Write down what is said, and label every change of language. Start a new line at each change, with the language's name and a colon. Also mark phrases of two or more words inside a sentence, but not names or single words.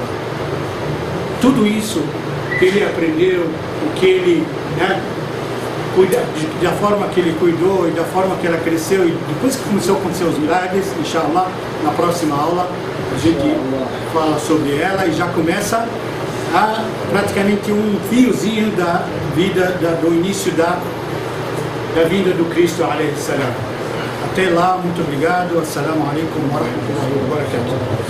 Portuguese: Tudo isso que ele aprendeu, o que ele, né, da forma que ele cuidou e da forma que ela cresceu, e depois que começou a acontecer os milagres, inshallah, na próxima aula a gente fala sobre ela e já começa a praticamente um fiozinho da vida, do início da vinda do Cristo
Arabic: عليه السلام.
Portuguese: Até lá, muito obrigado.
Arabic: السلام عليكم ورحمة الله وبركاته.